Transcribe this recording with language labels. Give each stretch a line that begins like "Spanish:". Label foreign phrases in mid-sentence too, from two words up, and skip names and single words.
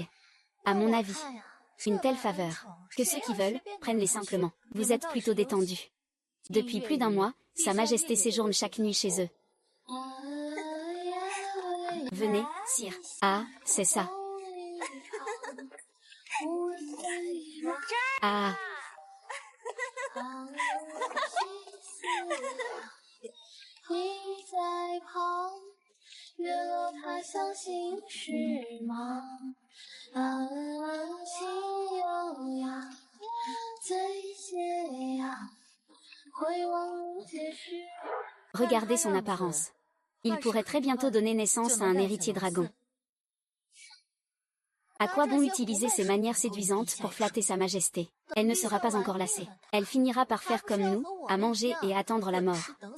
French: À mon avis, une telle faveur, que ceux qui veulent, prennent-les simplement. Vous êtes plutôt détendu. Depuis plus d'un mois, sa majesté séjourne chaque nuit chez eux. Venez, sire. Ah, c'est ça. Ah,
Chinese: 你在旁，月落它像心事忙。心悠扬，最解阳，回望皆是。
French: regardez son apparence. Il pourrait très bientôt donner naissance à un héritier dragon. À quoi bon utiliser ces manières séduisantes pour flatter sa majesté? Elle ne sera pas encore lassée. Elle finira par faire comme nous, à manger et à attendre la mort.